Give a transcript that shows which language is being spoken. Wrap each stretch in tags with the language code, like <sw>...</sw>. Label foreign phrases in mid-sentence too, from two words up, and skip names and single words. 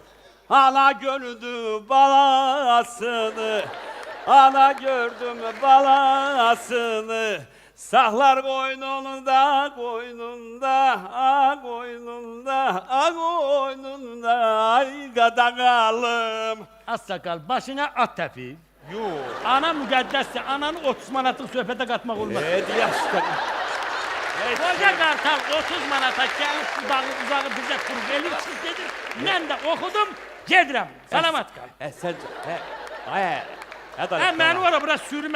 <az>Ana gördüm balasını, ana gördüm balasını. Saklar koynunda, koynunda, koynunda, koynunda, ay qadağalım. Az sakal, başına at tepi. Yok. Ana müqəddəsdir, ananı 30 manatlıq söhbətə qatmaq olmaz. Yaşda. Qoca qartal 30 manata gəlib uzağı bizə qurub elib çıx gedir. Mən də oxudum, gedirəm. Salamat qal. Sən, Ədalət Məni ora bura sürmə.</az>